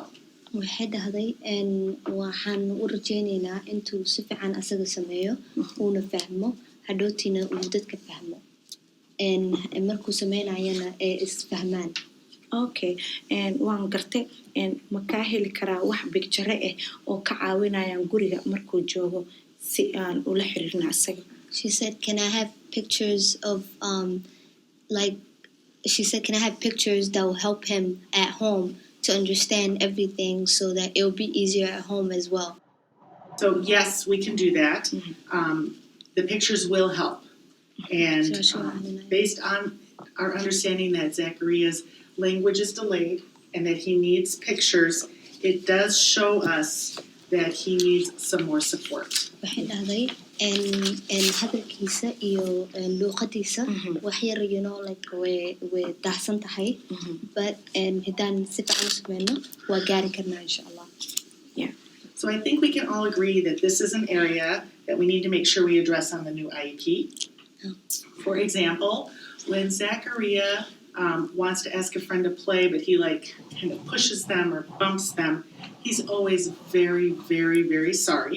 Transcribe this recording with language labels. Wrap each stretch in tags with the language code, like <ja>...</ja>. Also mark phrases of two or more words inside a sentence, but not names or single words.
<so>waxay dhahday waxaan u rajaynaynaa intuu si fiican asaga sameeyo uuna fahmo hadhowtiina uu dadka fahmo markuu sameynayana ay isfahmaan. Okay, waan gartay ma kaa heli karaa wax picture oo ka caawinayaan guriga markuu joogo si aan ula xiriirno asaga.</so> <en>She said, can I have pictures of can I have pictures that will help him at home to understand everything so that it will be easier at home as well? So yes, we can do that. The pictures will help. And based on our understanding that Zachariah's language is delayed and that he needs pictures, it does show us that he needs some more support.</en> <so>waxay dhahday hadalkiisa iyo luuqadiisa wax yar way daahsan tahay, but haddaan si fiican u sameyno waa gaari karnaa</so> <ar>إن شاء الله.</ar> <en>So I think we can all agree that this is an area that we need to make sure we address on the new IEP. For example, when Zachariah wants to ask a friend to play, but he kind of pushes them or bumps them, he's always very, very, very sorry.</en>